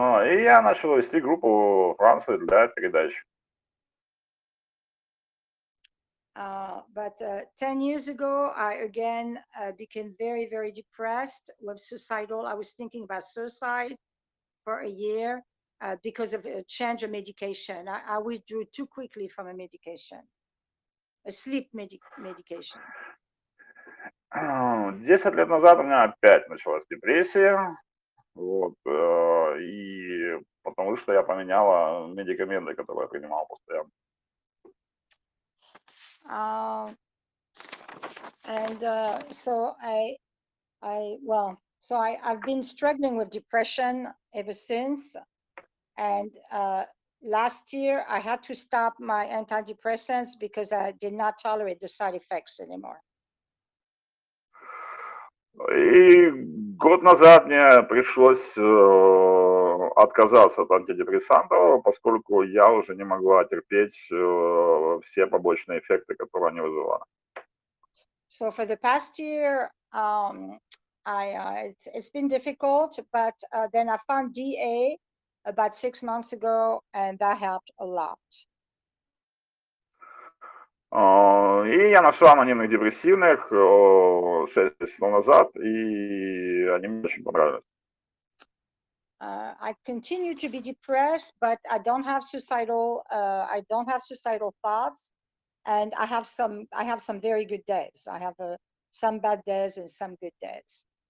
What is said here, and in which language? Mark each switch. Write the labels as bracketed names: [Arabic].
[Russian] И я начал вести группу Франции для передач. [English] But 10 years ago, I again became very, very depressed, was suicidal. I was thinking about suicide for a year because of a change of medication. I withdrew too quickly from a medication, a sleep medication. [Russian] 10 лет назад у меня опять началась депрессия, вот, и потому что я поменяла медикаменты, которые я принимал постоянно. [English] And so I've been struggling with depression ever since. And last year I had to stop my antidepressants because I did not tolerate the side effects anymore. [Russian] И год назад мне пришлось отказаться от антидепрессантов, поскольку я уже не могла терпеть все побочные эффекты, которые они вызывали. [English] So for the past year, it's been difficult, but then I found DA about 6 months ago, and that helped a lot. [Russian] И я нашел анонимных депрессивных 6 месяцев назад, и они мне очень понравились. [English] I continue to be depressed, but I don't have suicidal thoughts, and I have some very good days. I have some bad days and some good days.